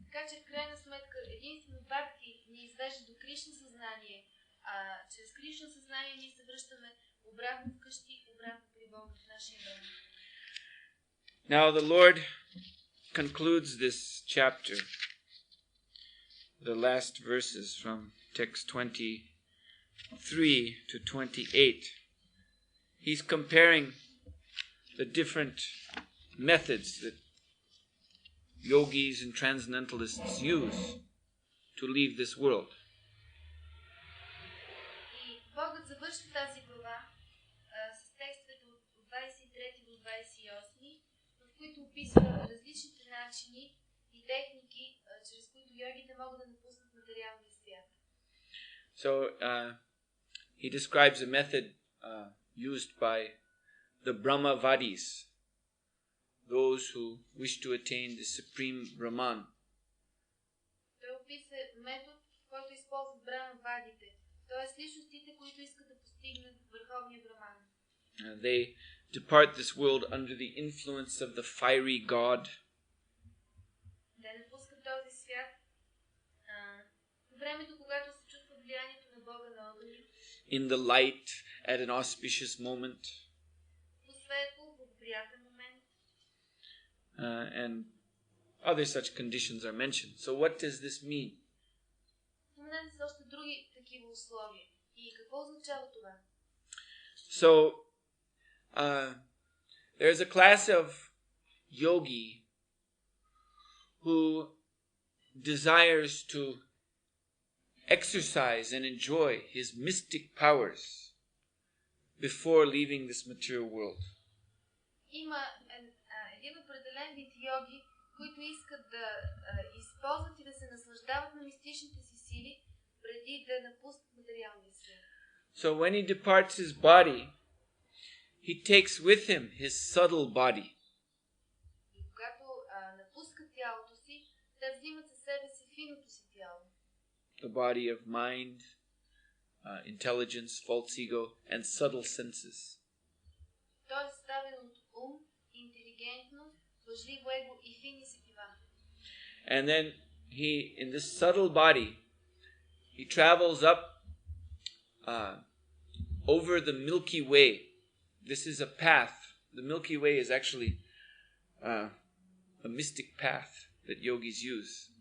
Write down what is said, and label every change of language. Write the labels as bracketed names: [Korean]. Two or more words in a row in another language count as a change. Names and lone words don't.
[Bulgarian] Така че в крайна сметка единствено бхакти ни извежда до Кришна съзнание, а чрез Кришна съзнание ние се връщаме обратно вкъщи, обратно при Бога в нашия дом. [English] Now the Lord concludes this chapter, the last verses from text 23 to 28. He's comparing the different methods that yogis and transcendentalists use to leave this world. [Bulgarian] И Богът завършва тази глава с текстовете от 23 до 28, в които описва различните начини и техники, чрез които йогите могат да напуснат материалния свят. [English] So he describes a method used by the Brahmavadis, those who wish to attain the supreme Brahman. [Bulgarian] Той описа метод, който използват Брахмавадите, т.е. личностите, които искат да постигнат върховния Браман. [English] They depart this world under the influence of the fiery god. [Bulgarian] Те напускат този свят по времето, когато се чувства влиянието на Бога на огъня. [English] In the light at an auspicious moment. [Bulgarian] По светло, в приятен момент. [English] And other such conditions are mentioned. So what does this mean? [Bulgarian] Споменати са още други такива условия. И какво означава това? [English] So there's a class of yogi who desires to exercise and enjoy his mystic powers before leaving this material world. [Bulgarian] Има един определен вид йоги, които искат да използват и да се наслаждават на мистичните си сили, преди да напуснат материалния свят. [English] So when he departs his body, he takes with him his subtle body. [Bulgarian] И когато напускат тялото си, те взимат със себе си финното си тяло. [English] The body of mind, intelligence, false ego, and subtle senses. [Bulgarian] Той е съставен от ум, интелигентност, лъжливо его и фини сетива. [English] And then he, in this subtle body, he travels up over the Milky Way. This is a path. The Milky Way is actually a mystic path that yogis use.